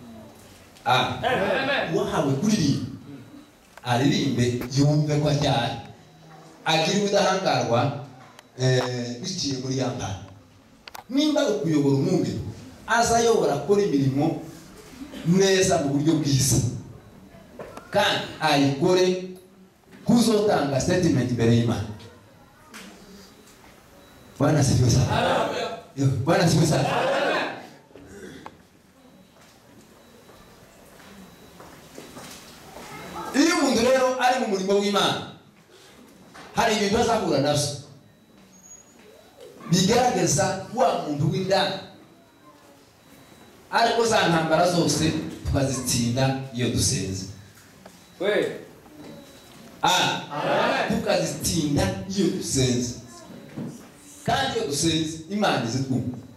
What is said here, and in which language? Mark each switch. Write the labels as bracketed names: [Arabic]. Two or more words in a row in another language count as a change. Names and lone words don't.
[Kinyarwanda] wahawe kuririmba aririmbe yumve ko acyari agira ubudahangarwa biciye muri ya mpano nimba ukuyobora umwumviro azayobora akora imirimo neza mu buryo bwiza kandi ayikore kuzotanga statement imbere y'Imana. [Swahili] Bwana asifiwe sana. Bwana asifiwe sana. [Kinyarwanda] Iyo umuntu rero ari mu murimo w'Imana hari ibintu azahura navyo bigaragaza wa muntu w'indani ariko za ntambara zose tukazitsinda iyo dusenze tukazitsinda iyo dusenze kandi iyo dusenze Imana izitwumva.